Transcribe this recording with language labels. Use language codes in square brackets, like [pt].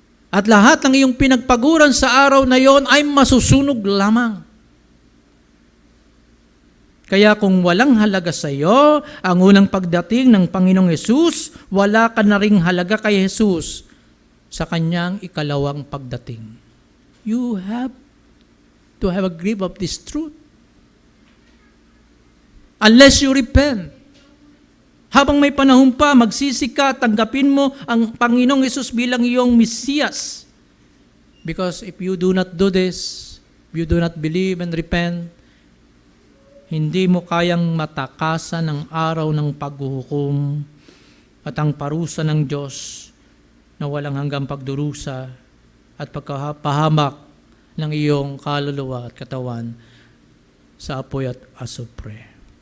[tl] At lahat ng iyong pinagpaguran sa araw na yon ay masusunog lamang. Kaya kung walang halaga sa iyo ang unang pagdating ng Panginoong Hesus, wala ka na ring halaga kay Hesus sa Kanyang ikalawang pagdating. [en] You have to have a grip of this truth. Unless you repent. [tl] Habang may panahon pa, magsisi ka, tanggapin mo ang Panginoong Hesus bilang iyong Mesiyas. [en] Because if you do not do this, if you do not believe and repent, [tl] hindi mo kayang matakasan ang araw ng paghuhukom at ang parusa ng Diyos na walang hanggang pagdurusa at pagkapahamak ng iyong kaluluwa at katawan sa apoy at asupre.